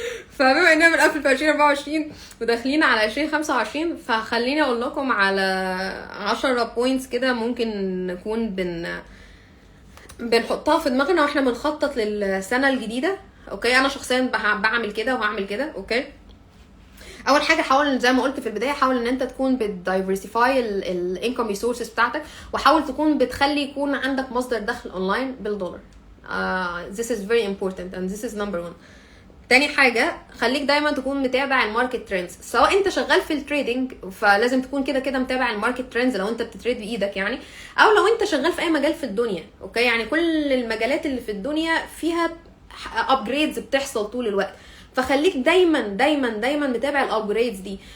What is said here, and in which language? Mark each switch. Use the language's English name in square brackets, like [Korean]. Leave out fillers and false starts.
[Arabic] فبما اننا بنقفل في 2024 وداخلين على 2025، فخليني اقول لكم على 10 بوينتس كده ممكن نكون بنحطها في دماغنا واحنا بنخطط للسنه الجديده. اوكي، انا شخصيا بعمل كده وهعمل كده. اوكي، اول حاجه حاول زي ما قلت في البدايه، حاول ان انت تكون بتدايفرسيفاي الانكم ريسورسز بتاعتك، وحاول تكون بتخلي يكون عندك مصدر دخل اونلاين بالدولار. [English] this is very important and this is number one. [Arabic] تاني حاجه خليك دايما تكون متابع الماركت ترندز، سواء انت شغال في التريدنج فلازم تكون كده كده متابع الماركت ترندز لو انت بتتريد بايدك يعني، او لو انت شغال في اي مجال في الدنيا. اوكي، يعني كل المجالات اللي في الدنيا فيها ابجريدز بتحصل طول الوقت، فخليك دايما متابع الابجريدز دي.